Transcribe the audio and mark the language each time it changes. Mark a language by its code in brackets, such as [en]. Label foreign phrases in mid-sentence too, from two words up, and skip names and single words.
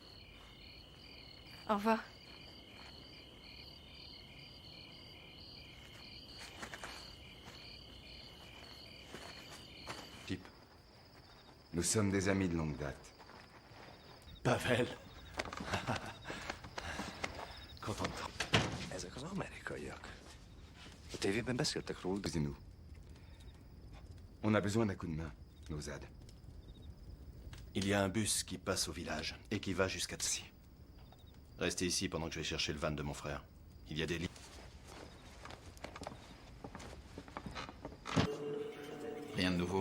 [fr] Au revoir. Type, nous sommes des amis de longue date. Pavel. [hu] Kontantom. Ezek az amerikaiak. A tévében beszéltek róla. [fr] Et nous. On a besoin d'un coup de main, nos ZAD. Il y a un bus qui passe au village et qui va jusqu'à Tsi. Restez ici pendant que je vais chercher le van de mon frère. Il y a des lits. Rien de nouveau?